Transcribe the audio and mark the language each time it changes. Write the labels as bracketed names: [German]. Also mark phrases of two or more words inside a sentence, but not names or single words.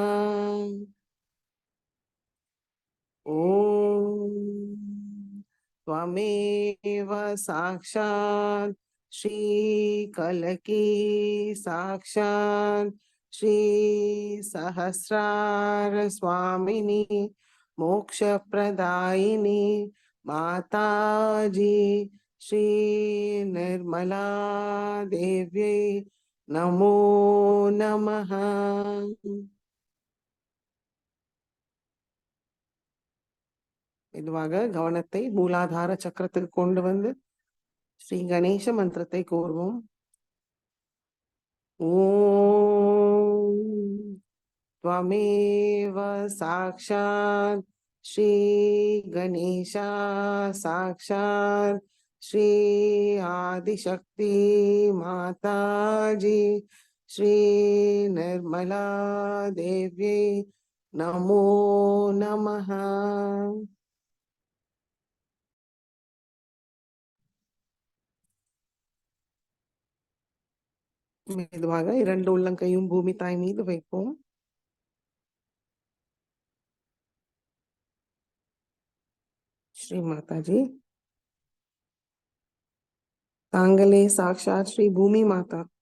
[Sanskrit] ओम त्वमेव साक्षात् श्री कलकी साक्षात् श्री सहस्रार स्वामिनी मोक्ष प्रदायिनी माताजी श्री निर्मला देव्यै नमो नमः। [Tamil] மெதுவாக கவனத்தை மூலாதார சக்கரத்துக்கு கொண்டு வந்து ஸ்ரீ கணேச மந்திரத்தை கூறுவோம். [Sanskrit] ஓம் त्वमेव साक्षात् श्री गणेशा साक्षात् श्री आदिशक्ति माताजी श्री निर्मला देवी नमो नमः। [Tamil] மெதுவாக இரண்டு உள்ளங்கையும் பூமி தாய் மீது வைப்போம். ஸ்ரீ மாதாஜி, தாங்களே சாக்ஷாத் ஸ்ரீ பூமி மாதா.